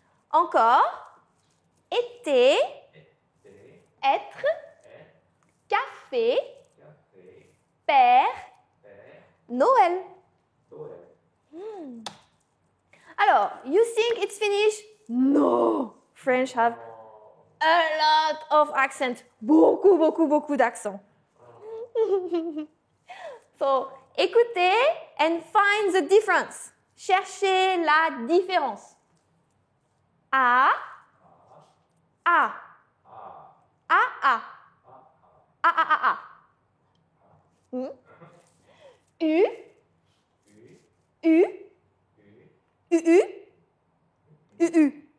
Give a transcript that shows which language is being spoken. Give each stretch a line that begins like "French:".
French: Encore, été, être, café, père, Noël. Alors,
English: you think it's finished? No. French have a lot of accent.
French: Beaucoup d'accent.
English: So,
French: écoutez
English: and find the difference.
French: Cherchez la différence. A, A. A, A. A, A, A, A. U, U, U, U.